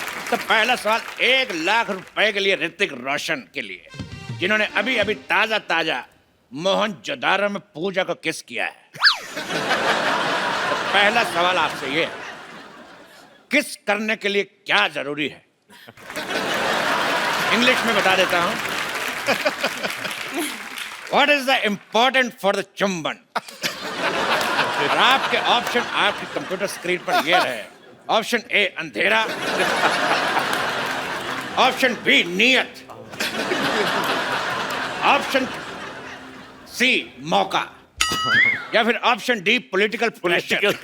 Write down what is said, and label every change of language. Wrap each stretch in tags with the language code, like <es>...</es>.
<hi>तो पहला सवाल 1 लाख रुपए के लिए ऋतिक रोशन के लिए, जिन्होंने अभी अभी ताजा ताजा मोहनजोदारो में पूजा को किस किया है। तो पहला सवाल आपसे ये है, किस करने के लिए क्या जरूरी है? इंग्लिश में बता देता हूं।</hi> <en>What is the important for the चुंबन?</en> <hi>और आपके ऑप्शन आपकी कंप्यूटर स्क्रीन पर ये रहे। ऑप्शन ए अंधेरा, ऑप्शन बी नियत, ऑप्शन सी मौका, या फिर ऑप्शन डी पॉलिटिकल प्रेशर।</hi>